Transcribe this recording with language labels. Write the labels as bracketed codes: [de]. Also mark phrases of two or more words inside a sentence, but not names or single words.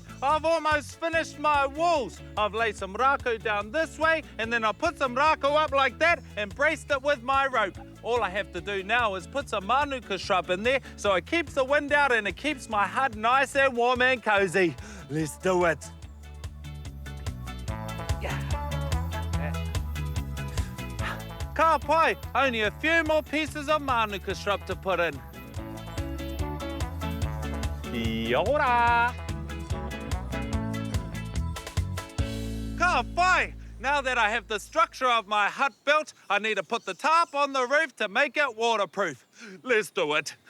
[en] I've almost finished my walls. I've laid some rako down this way, and then I put some rako up like that and braced it with my rope. All I have to do now is put some manuka shrub in there so it keeps the wind out and it keeps my hut nice and warm and cozy. Let's do it. [mi] Ka pai, [en] only a few more pieces of manuka shrub to put in. [mi] Kia ora. Ka pai! [en] Now that I have the structure of my hut built, I need to put the tarp on the roof to make it waterproof. Let's do it.